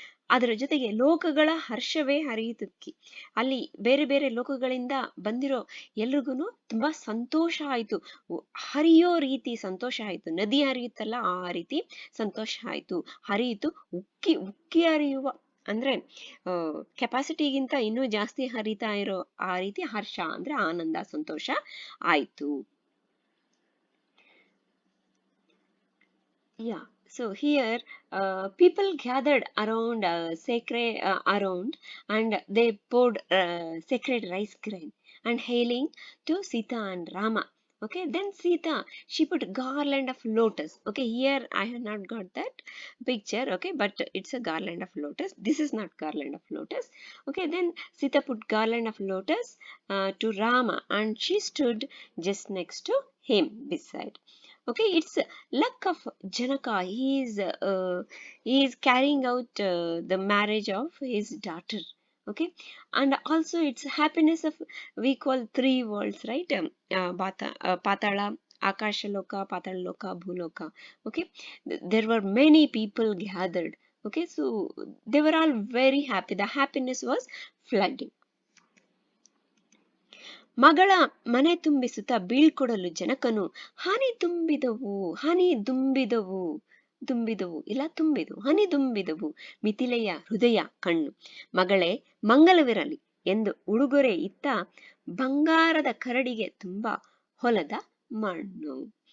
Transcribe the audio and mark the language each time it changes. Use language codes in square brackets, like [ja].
[kn] ಅದರ ಜೊತೆಗೆ ಲೋಕಗಳ ಹರ್ಷವೇ ಹರಿಯುತುಕ್ಕಿ. ಅಲ್ಲಿ ಬೇರೆ ಬೇರೆ ಲೋಕಗಳಿಂದ ಬಂದಿರೋ ಎಲ್ರಿಗೂ ತುಂಬಾ ಸಂತೋಷ ಆಯ್ತು, ಹರಿಯೋ ರೀತಿ ಸಂತೋಷ ಆಯ್ತು. ನದಿ ಹರಿಯುತ್ತಲ್ಲ ಆ ರೀತಿ ಸಂತೋಷ ಆಯ್ತು, ಹರಿಯಿತು. ಉಕ್ಕಿ ಉಕ್ಕಿ ಹರಿಯುವ ಅಂದ್ರೆ ಕೆಪಾಸಿಟಿಗಿಂತ ಇನ್ನೂ ಜಾಸ್ತಿ ಹರಿತಾ ಇರೋ ಆ ರೀತಿ ಹರ್ಷ ಅಂದ್ರೆ ಆನಂದ, ಸಂತೋಷ ಆಯ್ತು. [en] Yeah, so here people gathered around around, and they poured sacred rice grain and hailing to Sita and Rama. Okay, then Sita, she put garland of lotus. Okay, here I have not got that picture, okay, but it's a garland of lotus. This is not garland of lotus. Okay, then Sita put garland of lotus to Rama, and she stood just next to him beside. Okay, it's luck of Janaka. He is carrying out the marriage of his daughter. Okay, and also it's happiness of, we call three worlds, right? Patala, Akashaloka, Pataloka, Bhuloka. Okay, there were many people gathered. Okay, so they were all very happy. The happiness was flooding. [kn] ಮಗಳ ಮನೆ ತುಂಬಿಸುತ್ತಾ ಬೀಳ್ಕೊಡಲು ಜನಕನು ಹನಿ ತುಂಬಿದವು, ಹನಿ ದುಂಬಿದವು, ದುಂಬಿದವು ಇಲ್ಲ ತುಂಬಿದವು, ಹನಿ ದುಂಬಿದವು ಮಿಥಿಲೆಯ ಹೃದಯ ಕಣ್ಣು. ಮಗಳೇ ಮಂಗಲವಿರಲಿ ಎಂದು ಉಡುಗೊರೆ ಇತ್ತ ಬಂಗಾರದ ಕರಡಿಗೆ ತುಂಬಾ ಹೊಲದ ಮಣ್ಣು.